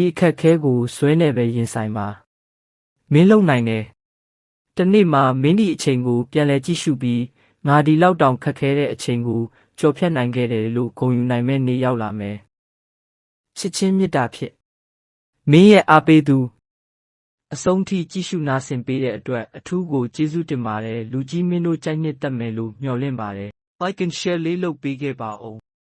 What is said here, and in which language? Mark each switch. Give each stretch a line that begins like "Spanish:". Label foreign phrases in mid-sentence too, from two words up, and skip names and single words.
Burmese: အခက်ခဲကိုဆွဲနေပဲရင်ဆိုင်ပါမင်းလုံနိုင်တယ်တနေ့မှာမင်းဒီအချိန်ကိုပြန်လဲကြည့်ရှုပြီးငါဒီလောက်တောင်ခက်ခဲတဲ့အချိန်ကိုကျော်ဖြတ်နိုင်ခဲ့တယ်လို့ဂုဏ်ယူနိုင်မဲ့နေ့ရောက်လာမယ်ချစ်ချင်းမေတ္တာဖြစ်မင်းရဲ့အားပေးသူအဆုံးထိကြည့်ရှုနာဆင်ပေးတဲ့အတွက်အထူးကိုကျေးဇူးတင်ပါတယ်လူကြီးမင်းတို့ကြိုက်နှစ်သက်မယ်လို့မျှော်လင့်ပါတယ်
English: Like and share
Burmese: လေးလုပ်ပေးခဲ့ပါဦး